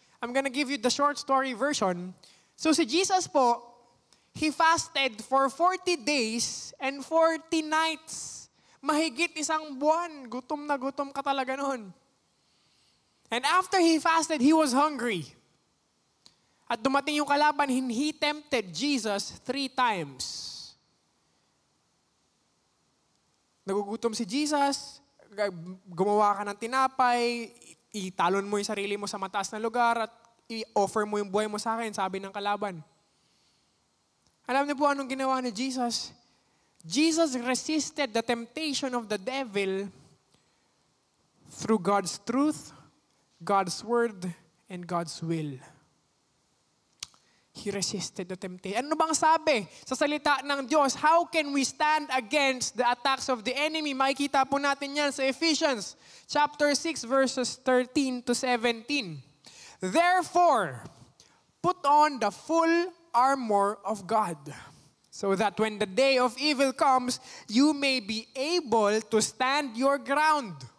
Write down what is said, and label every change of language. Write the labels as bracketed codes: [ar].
[en] I'm gonna give you the short story version. So [tl] si Jesus po, [en] He fasted for 40 days and 40 nights. [tl] Mahigit isang buwan. Gutom na gutom ka talaga noon. [en] And after He fasted, He was hungry. [tl] At dumating yung kalaban, [en] He tempted Jesus 3 times. [tl] Nagugutom si Jesus, gumawa ka ng tinapay, italon mo yung sarili mo sa mataas na lugar at i-offer mo yung buhay mo sa akin, sabi ng kalaban. Alam niyo po anong ginawa ni Jesus? [en] Jesus resisted the temptation of the devil through God's truth, God's word, and God's will. He resisted the temptation. [tl] Ano bang sabi sa salita ng Diyos? [en] How can we stand against the attacks of the enemy? [tl] Makikita po natin yan sa Ephesians chapter 6 verses 13 to 17. [en] Therefore, put on the full armor of God, so that when the day of evil comes, you may be able to stand your ground.